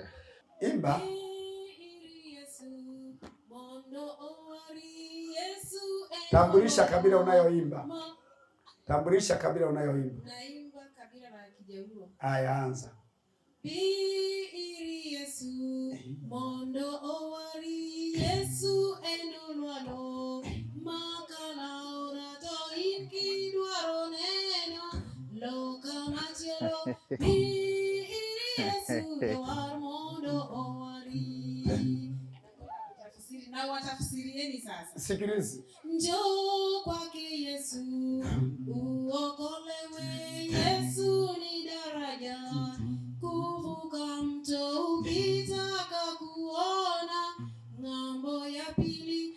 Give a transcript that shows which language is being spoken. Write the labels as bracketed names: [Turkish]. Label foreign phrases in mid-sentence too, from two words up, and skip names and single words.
[Swahili] Imba. Tambulisha kabila unayoimba. Tambulisha kabila unayoimba. Naimba kabila la Kijaluo. Aya, anza. [Luo (Kenya and Tanzania)] Yesu mondo owari Yesu enunwano makana orato inki dwaro neno loka machelo Yesu dwar mondo owari. [Swahili] Na watafsirieni sasa. Sikilizi. Njoo kwake Yesu uokolewe, Yesu ni daraja kuvuka mto ukitaka kuona ng'ambo ya pili.